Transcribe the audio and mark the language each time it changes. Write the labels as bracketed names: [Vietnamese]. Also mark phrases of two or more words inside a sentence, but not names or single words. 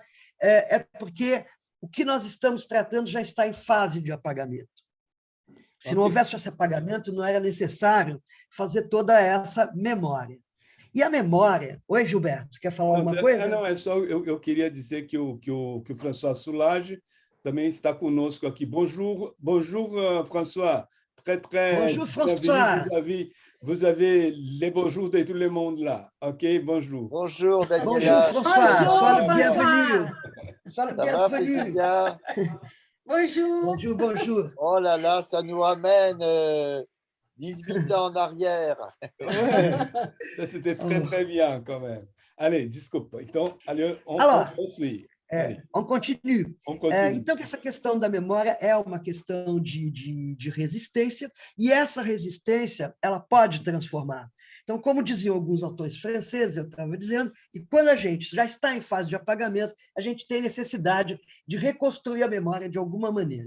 [Portuguese] É porque o que nós estamos tratando já está em fase de apagamento. Se não houvesse esse apagamento, não era necessário fazer toda essa memória. E a memória... Oi, Gilberto, quer falar alguma coisa? Não, é só eu queria dizer que o François Soulage também está conosco aqui. [French] Bonjour, François. Bonjour, François. Vous avez les bonjours de tout le monde là. OK, bonjour. Bonjour, Daniela. Bonjour, François. Bonjour, Sois le bienvenu. François. Sois le Ça va, bienvenu. Priscilla? Bonjour. Bonjour, bonjour. Oh là là, ça nous ramène 18 ans en arrière. Ouais, ça, c'était très, très bien quand même. Allez, [Portuguese] desculpa. Então, [French] on poursuit. On continue. On continue. [Portuguese] Então, essa questão da memória é uma questão de resistência, e essa resistência ela pode transformar. Então, como diziam alguns autores franceses, eu estava dizendo, que quando a gente já está em fase de apagamento, a gente tem necessidade de reconstruir a memória de alguma maneira.